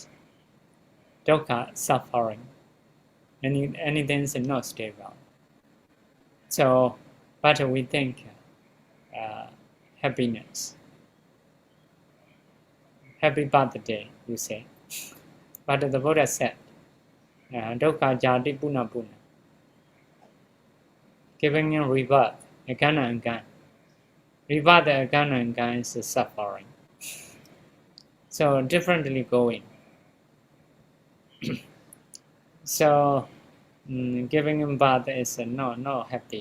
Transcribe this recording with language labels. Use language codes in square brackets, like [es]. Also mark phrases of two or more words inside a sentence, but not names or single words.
[en] Dukkha, suffering, anything is not stable. So, but we think happiness. Happy birthday, you say. But the Buddha said, [pi] dukkha jati puna puna. [en] Giving a rebirth, again and again. Rebirth again and again is suffering. So differently going. So giving birth is not happy.